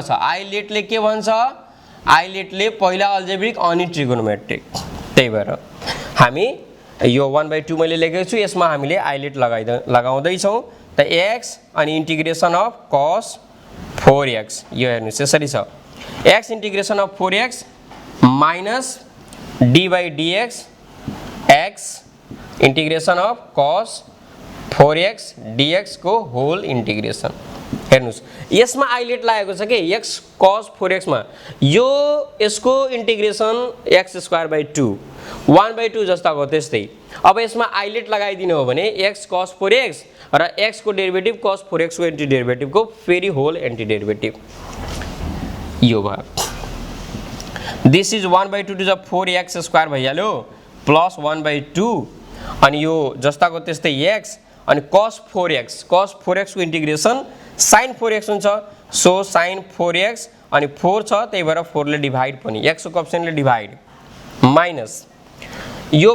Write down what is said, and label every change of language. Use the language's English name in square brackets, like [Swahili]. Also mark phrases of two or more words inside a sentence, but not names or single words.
[Nepali] छ आइलेटले के भन्छ आइलेटले पहिला अल्जेब्रिक अनि ट्रिगोनोमेट्रिक त्यही भएर हामी यो 1/2 मैले लेखेको छु यसमा हामीले आइलेट लगाउँदै छौं त x अनि [English] integration of [Nepali] cos 4x यो हेर्नुस् यसरी छ x [English] integration of [Nepali] 4x [English] minus d [Nepali] by dx x [English] integration of [Nepali] cos 4x dx को होल इंटीग्रेशन हेर्नुस् यसमा आइलेट लागेको छ के x cos 4x मा यो यसको इंटीग्रेशन x²/2 1/2 जस्ताको त्यस्तै अब यसमा आइलेट लगाइदिनु हो भने x cos 4x र x को डेरिभेटिभ cos 4x को [English] anti derivative [Nepali] को फेरि होल [English] anti derivative [Nepali] यो भयो [English] This is 1/2 to the 4x² [Nepali] भइहाल्यो प्लस 1/2 अनि यो जस्ताको त्यस्तै x अनि cos 4x को इंटीग्रेशन sin 4x हुन्छ सो sin 4x अनि 4 छ त्यही भएर 4 ले डिवाइड पनि x को कोएफिसिएन्टले डिवाइड माइनस यो